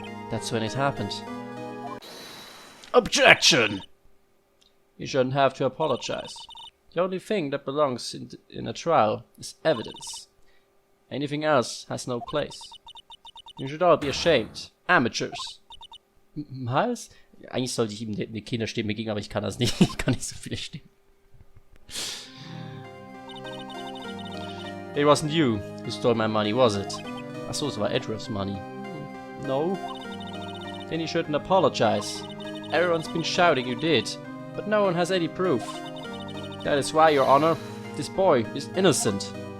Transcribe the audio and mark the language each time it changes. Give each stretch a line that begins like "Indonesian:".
English: That's when it happened. Objection! You shouldn't have to apologize. The only thing that belongs in a trial is evidence. Anything else has no place. You should all be ashamed. Amateurs.
German: Was? Eigentlich sollte ich ihm eine Kinderstimme geben, aber ich kann das nicht. Ich kann nicht so viele Stimmen.
English: It wasn't you who stole my money, was it?
German: Achso, es war
English: Edruff's money. No. Then you shouldn't apologize. Everyone's been shouting you did, but no one has any proof. That is why, Your Honor, this boy is innocent.